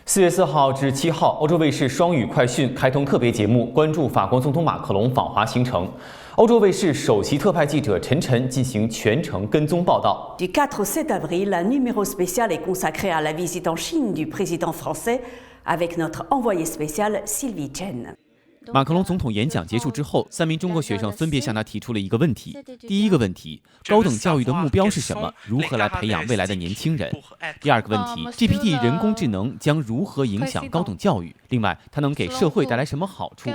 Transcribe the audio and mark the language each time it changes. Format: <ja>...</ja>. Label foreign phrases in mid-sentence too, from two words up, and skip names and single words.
<zh>4月4号至7号，欧洲卫视双语快讯开通特别节目，关注法国总统马克龙访华行程。欧洲卫视首席特派记者陈晨进行全程跟踪报道。</zh> <fr>Du 4 au 7 avril, un numéro spécial est consacré à la visite en Chine du président français, avec notre envoyé spécial Sylvie Chen.</fr> <zh>马克龙总统演讲结束之后，3名中国学生分别向他提出了一个问题。第一个问题，高等教育的目标是什么？如何来培养未来的年轻人？第二个问题 ，GPT 人工智能将如何影响高等教育？另外，它能给社会带来什么好处？</zh>